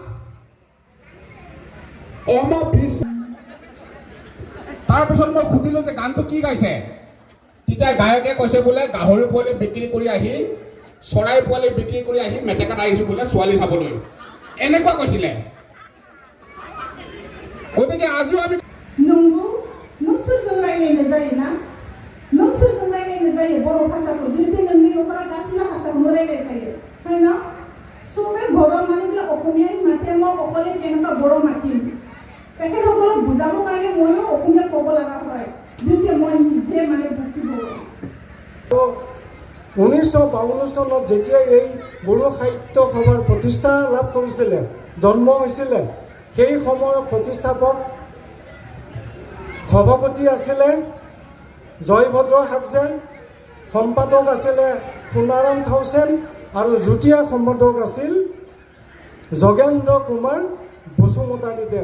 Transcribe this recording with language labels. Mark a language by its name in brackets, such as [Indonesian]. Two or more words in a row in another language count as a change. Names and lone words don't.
[Assamese] তাৰপিছত মই সুধিলো যে গানটো কি গাইছে, তেতিয়া গায়কে কৈছে বোলে গাহৰি পোৱালি বিক্ৰী কৰি আহি চৰাই পোৱালি বিক্ৰী কৰি আহি মেটেকাত আহিছো বোলে ছোৱালী চাবলৈ, এনেকুৱা কৈছিলে। গতিকে আজিও আমি [Bodo] नंगौ नोंसोरजों रायलायनो जायोना, नोंसोरजों रायलायनो जायो बर' भाषाखौ जुदि नोंनि न'खरा गासिबो भाषाखौनो रायलायखायो [Assamese] হয় ন, চবে ঘৰৰ মানুহবিলাক অসমীয়াই মাতে, মই অকলে কেনেকুৱা বৰ মাতিম, তেখেতসকলক বুজাবৰ কাৰণে ময়ো অসমীয়া ক'ব লগা হয় যদি মই নিজে মানে ভুক্তি কৰোঁ। 1952 চনত যেতিয়া এই বড়ো সাহিত্য সভাৰ প্ৰতিষ্ঠা লাভ কৰিছিলে, জন্ম হৈছিলে, সেই সময়ৰ প্ৰতিষ্ঠাপক সভাপতি আছিলে জয়ভদ্ৰ হাজং, সম্পাদক আছিলে সোণাৰাম থাউচেন আৰু যুটীয়া সম্পাদক আছিল যোগেন্দ্ৰ কুমাৰ বসুমতাৰীদেৱ।